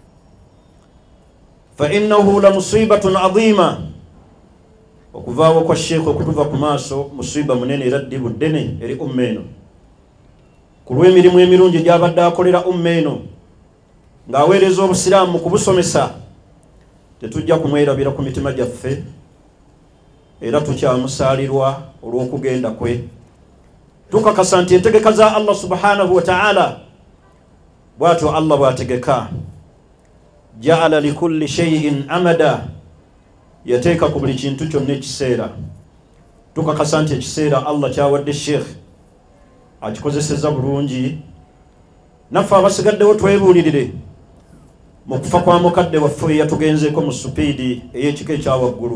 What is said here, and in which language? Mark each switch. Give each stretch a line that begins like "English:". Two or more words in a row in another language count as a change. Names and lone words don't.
Arabic: فإنه لمصيبة عظيمة.
Ganda: Okuvaawo kwa Sheikh okutuva ku maaso musiba munene era ddibu ddene eri umma eno ku lw'emirimu emirungi gy'abadde akolera umma eno ng'aweereza obusiraamu mu kubusomesa. Tetujja kumwerabira ku mitima gyaffe era tukyamusaalirwa olw'okugenda kwe. Tukakasa nti entegeka za Allah
Arabic: سبحانه وتعالى
Ganda: bw'atyo Allah bw'ategeka.
Arabic: جعل لكل شيء أمدا.
Ganda: Yateeka ku buli kintu kyonna ekiseera. Tukakasa nti ekiseera Allah kyawadde Sheikh akikozeseza bulungi. Naffe abasigaddewo twebuulirire mu kufa kwa mukadde waffe yatugenzeeko mu supiidi ey'ekika ekya waggulu.